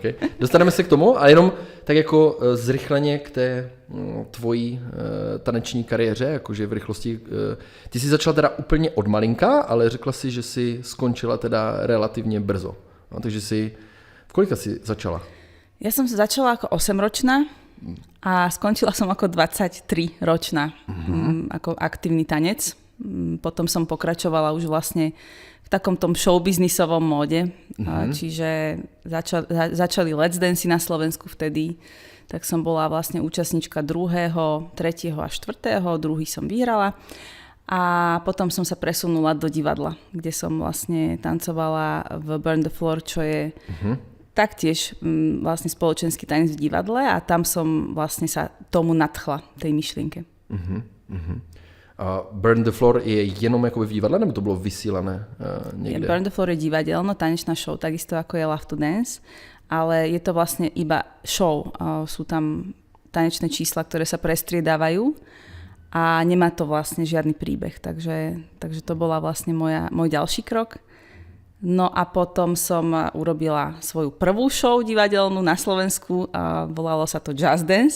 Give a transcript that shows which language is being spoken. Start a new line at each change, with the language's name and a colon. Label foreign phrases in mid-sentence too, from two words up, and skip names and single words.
Czech: Dostaneme se k tomu a jenom tak jako zrychleně k té tvojí taneční kariéře, jakože v rychlosti. Ty jsi začala teda úplně od malinka, ale řekla si, že jsi skončila teda relativně brzo. No, takže v kolika jsi začala?
Slovak: Ja som začala ako 8-ročná a skončila som ako 23-ročná ako aktívny tanec. Potom som pokračovala už vlastne v takom tom showbiznisovom móde, čiže začali Let's Dance na Slovensku vtedy, tak som bola vlastne účastníčka 2., 3. a 4., druhý som vyhrala a potom som sa presunula do divadla, kde som vlastne tancovala v Burn the Floor, čo je taktiež vlastne spoločenský tanec v divadle a tam som vlastne sa tomu nadchla, tej myšlienke.
Czech: A Burn the Floor je jenom jakoby v divadle, nebo to bylo vysílané někde?
Slovak: Burn the Floor je divadelno, tanečná show, takisto ako je Love to Dance, ale je to vlastne iba show. Sú tam tanečné čísla, ktoré sa prestriedávajú a nemá to vlastne žiadny príbeh, takže to bola vlastne môj ďalší krok. No a potom som urobila svoju prvú show divadelnú na Slovensku, volalo sa to Just Dance.